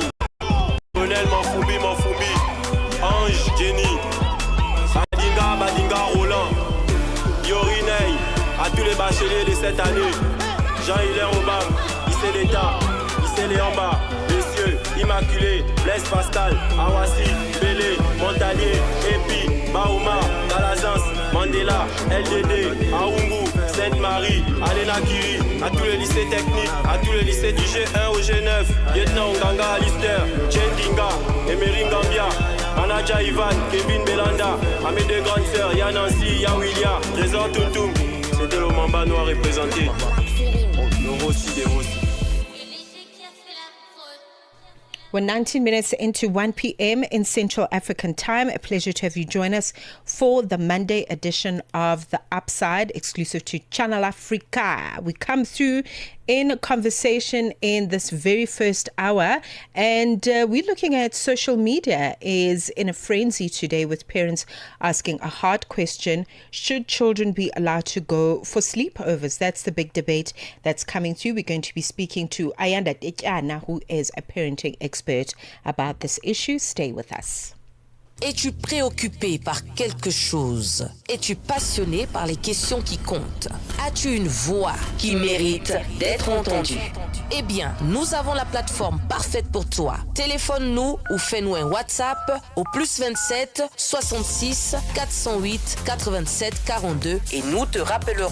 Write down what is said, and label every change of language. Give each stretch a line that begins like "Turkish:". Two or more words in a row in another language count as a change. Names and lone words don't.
French: Colonel Manfoubi, Ange Jenny, Badinga Roland, Yorinei, à tous les bacheliers de cette année, Jean-Hilaire Obam, Issé l'État, Issé Léamba, Messieurs, Immaculé, Blaise Pascal, Awassi, Bélé, Montalier, Epi, Baouma, Calazans, Mandela, LDD, Aoungou, Sainte-Marie, Alena Kiri, à tous les lycées techniques, à tous les lycées du G1 au G9, Lieutenant Nganga Alistair, Chendinga, Emery Gambia, Anaja Ivan, Kevin Belanda, à mes deux grandes sœurs, Yanansi, Yawilia, Trésor Tuntum. C'était le Mamba noir représenté. Le Rossi des Rossi.
English: We're 19 minutes into 1 p.m. in Central African Time. A pleasure to have you join us for the Monday edition of The Upside, exclusive to Channel Africa. We come through in conversation in this very first hour, and we're looking at social media is in a frenzy today, with parents asking a hard question: should children be allowed to go for sleepovers? That's the big debate that's coming through. We're going to be speaking to Ayanda Tetyana, who is a parenting expert, about this issue. Stay with us.
French: Es-tu préoccupé par quelque chose? Es-tu passionné par les questions qui comptent? As-tu une voix qui mérite d'être entendue? Eh bien, nous avons la plateforme parfaite pour toi. Téléphone-nous ou fais-nous un WhatsApp au +27 66 408 87 42 et nous te rappellerons.